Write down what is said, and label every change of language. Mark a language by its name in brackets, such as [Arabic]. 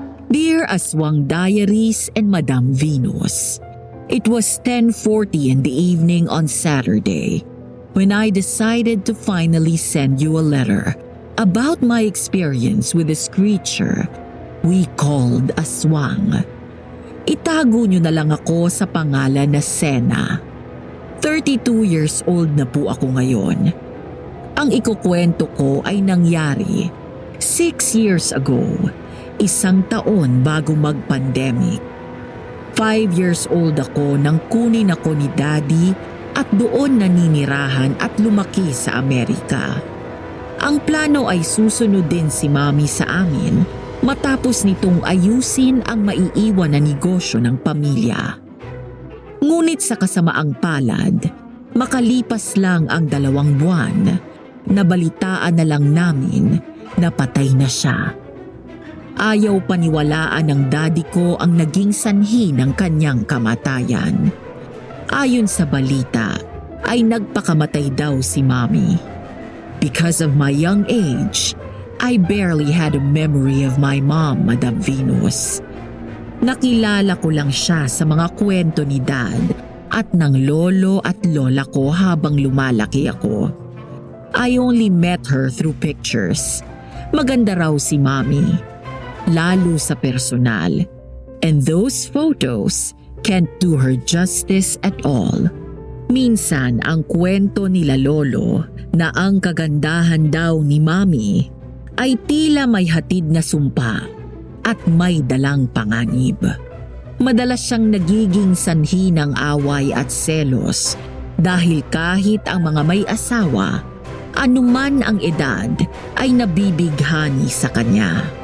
[English] Dear Aswang Diaries and Madam Venus, it was 10:40 in the evening on Saturday when I decided to finally send you a letter about my experience with this creature we called Aswang. [Filipino] Itago niyo na lang ako sa pangalan na Sena. 32 years old na po ako ngayon. Ang ikukwento ko ay nangyari 6 years ago. 1 taon bago mag-pandemic. 5 years old ako nang kunin ako ni Daddy at doon naninirahan at lumaki sa Amerika. Ang plano ay susunod din si Mami sa amin matapos nitong ayusin ang maiiwan na negosyo ng pamilya. Ngunit sa kasamaang palad, makalipas lang ang 2 buwan, nabalitaan na lang namin na patay na siya. Ayaw paniwalaan ng daddy ko ang naging sanhi ng kanyang kamatayan. Ayon sa balita, ay nagpakamatay daw si Mami. [English] Because of my young age, I barely had a memory of my mom, Madam Venus. [Filipino] Nakilala ko lang siya sa mga kwento ni Dad at ng lolo at lola ko habang lumalaki ako. [English] I only met her through pictures. [Filipino] Maganda raw si Mommy, lalo sa personal. [English] And those photos can't do her justice at all. [Filipino] Minsan ang kwento nila lolo na ang kagandahan daw ni Mommy ay tila may hatid na sumpa at may dalang panganib. Madalas siyang nagiging sanhi ng away at selos dahil kahit ang mga may asawa, anuman ang edad ay nabibighani sa kanya.